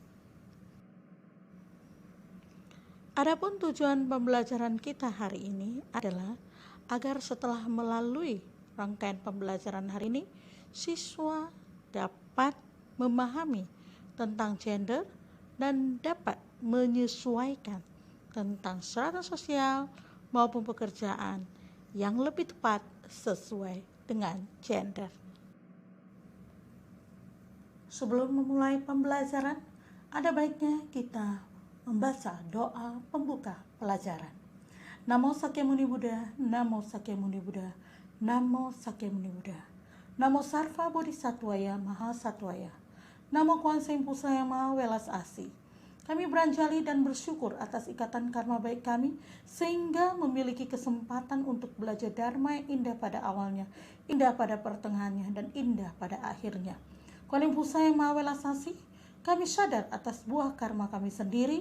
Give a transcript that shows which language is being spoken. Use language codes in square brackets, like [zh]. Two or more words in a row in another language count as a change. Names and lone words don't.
[id] Adapun tujuan pembelajaran kita hari ini adalah agar setelah melalui rangkaian pembelajaran hari ini, siswa dapat memahami tentang gender dan dapat menyesuaikan tentang strata sosial maupun pekerjaan yang lebih tepat sesuai dengan gender. Sebelum memulai pembelajaran, ada baiknya kita membaca doa pembuka pelajaran. [sa] Namo Sakyamuni Buddha, Namo Sakyamuni Buddha, Namo Sakyamuni Buddha, Namo Sarva Bodhisattvaya Mahasattvaya, Namo Kuan Yin Pusa [id] Yang Maha Welas Asih. Kami beranjali dan bersyukur atas ikatan karma baik kami sehingga memiliki kesempatan untuk belajar dharma yang indah pada awalnya, indah pada pertengahannya, dan indah pada akhirnya. Kuan Yin Pusa Yang Maha Welas Asih, kami sadar atas buah karma kami sendiri.